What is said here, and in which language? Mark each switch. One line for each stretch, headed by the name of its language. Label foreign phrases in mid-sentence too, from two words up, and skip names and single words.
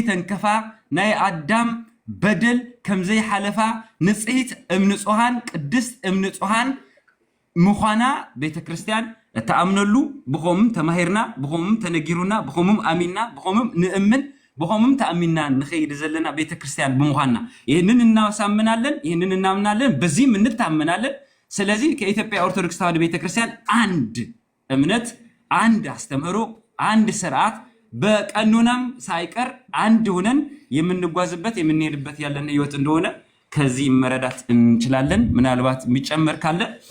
Tigrinya: ተንከፋ ናይ አዳም በደል ከምዘይ ሓለፋ
Geez: ንጽሕት እምንጹሃን ቅድስት እምንጹሃን
Tigrinya: ምዃና ቤተክርስቲያን ተአምነሉ ብኸምም ተማሂርና ብኸምም ተነጊሩና ብኸምም አሚንና ብኸምም ንእምን ብኸምም ተአሚንና ንኸይድ ዘለና ቤተክርስቲያን ብምዃና
Amharic: ይህንን እናሳምናለን፣ ይህንን እናምናለን፣ በዚህም እንታመናለን። ስለዚህ ከኢትዮጵያ ኦርቶዶክስ ተዋሕዶ ቤተክርስቲያን አንድ እምነት፣ አንድ አስተምህሮ፣ አንድ ስርዓት በቀኖናም ሳይቀር አንድ ሆነን የምንጓዝበት የምንሄድበት ያለን ህይወት እንደሆነ ከዚህ መረዳት እንችላለን። ምናልባት የሚጨመር ካለ